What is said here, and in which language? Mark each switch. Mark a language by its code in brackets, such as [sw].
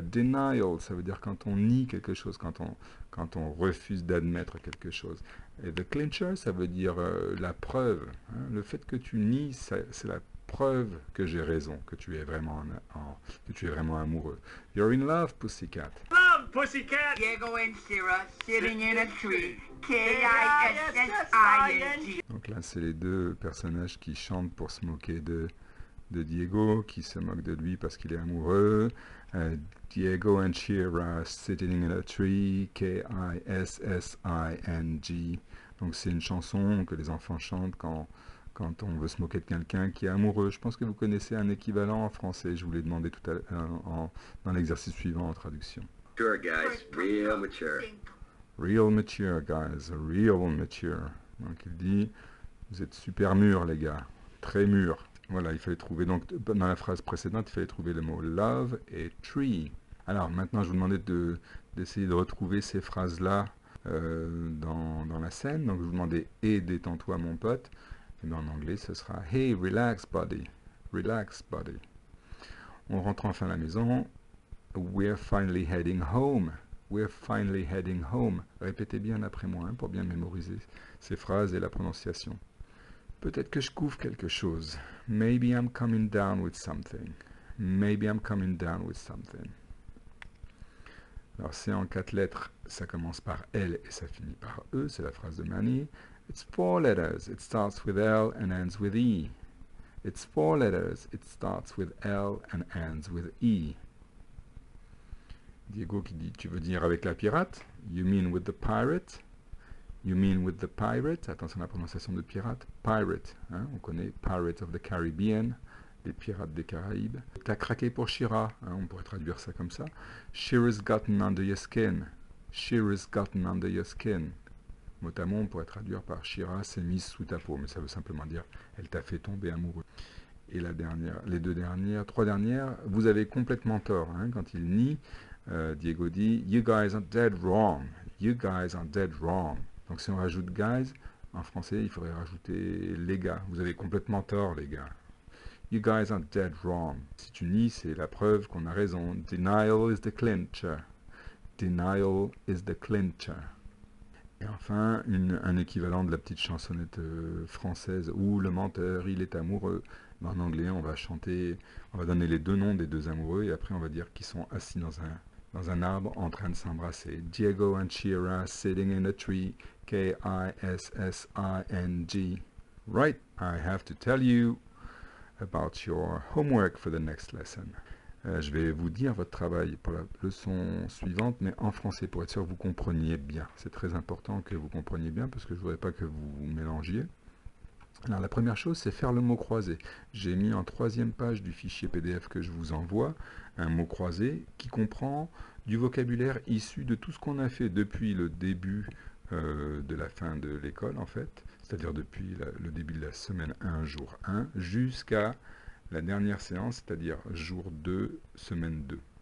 [fr] Denial, ça veut dire quand on nie quelque chose, quand on refuse d'admettre quelque chose. Et the clincher, ça veut dire la preuve. Hein. Le fait que tu nies, c'est la preuve que j'ai raison, que tu es vraiment amoureux. [en] You're in love, pussycat. Love, pussycat. Diego and Shira sitting in a tree. K-I-S-S-I-N-G. [fr] Donc là, c'est les deux personnages qui chantent pour se moquer de Diego, qui se moque de lui parce qu'il est amoureux. [en] Diego and Shira sitting in a tree, K-I-S-S-I-N-G. [fr] Donc c'est une chanson que les enfants chantent quand on veut se moquer de quelqu'un qui est amoureux. Je pense que vous connaissez un équivalent en français. Je vous l'ai demandé tout à l'heure dans l'exercice suivant en traduction. [en] Sure, guys. Real mature. Real mature, guys. Real mature. [fr] Donc il dit, vous êtes super mûrs, les gars. Très mûrs. Voilà, il fallait trouver, donc dans la phrase précédente, il fallait trouver le mot love et tree. Alors maintenant, je vous demandais d'essayer de retrouver ces phrases-là dans la scène. Donc je vous demandais « et détends-toi, mon pote ». Et bien en anglais, ce sera « [en] hey, relax, buddy ». Relax, buddy. [fr] On rentre enfin à la maison. [en] We're finally heading home. We're finally heading home. [fr] Répétez bien après moi hein, pour bien mémoriser ces phrases et la prononciation. Peut-être que je couvre quelque chose. [en] Maybe I'm coming down with something. Maybe I'm coming down with something. [fr] Alors c'est en 4 lettres, ça commence par L et ça finit par E, c'est la phrase de Manny. [en] It's 4 letters, it starts with L and ends with E. It's 4 letters, it starts with L and ends with E. [fr] Diego qui dit, tu veux dire avec la pirate? [en] You mean with the pirate? You mean with the pirate? [fr] Attention à la prononciation de pirate. Pirate, hein, on connaît Pirates of the Caribbean, les pirates des Caraïbes. T'as craqué pour Shira, hein, on pourrait traduire ça comme ça. [en] Shira's gotten under your skin. Shira's gotten under your skin. [fr] Mot à mot, on pourrait traduire par Shira s'est mise sous ta peau, mais ça veut simplement dire elle t'a fait tomber amoureux. Et la dernière, les trois dernières, vous avez complètement tort. Hein, quand il nie, Diego dit [en] You guys are dead wrong. You guys are dead wrong. [fr] Donc si on rajoute guys, en français, il faudrait rajouter les gars. Vous avez complètement tort, les gars. [en] You guys are dead wrong. [fr] Si tu nies, c'est la preuve qu'on a raison. [en] Denial is the clincher. Denial is the clincher. [fr] Et enfin, un équivalent de la petite chansonnette française où le menteur, il est amoureux. En anglais, on va chanter, on va donner les deux noms des deux amoureux et après on va dire qu'ils sont assis dans un arbre en train de s'embrasser. [en] Diego and Shira sitting in a tree, K-I-S-S-I-N-G. Right, I have to tell you about your homework for the next lesson. [fr] Je vais vous dire votre travail pour la leçon suivante, mais en français, pour être sûr que vous compreniez bien. C'est très important que vous compreniez bien, parce que je ne voudrais pas que vous mélangiez. Alors la première chose, c'est faire le mot croisé. J'ai mis en troisième page du fichier PDF que je vous envoie un mot croisé qui comprend du vocabulaire issu de tout ce qu'on a fait depuis le début de la fin de l'école en fait, c'est-à-dire depuis le début de la semaine 1, jour 1, jusqu'à la dernière séance, c'est-à-dire jour 2, semaine 2.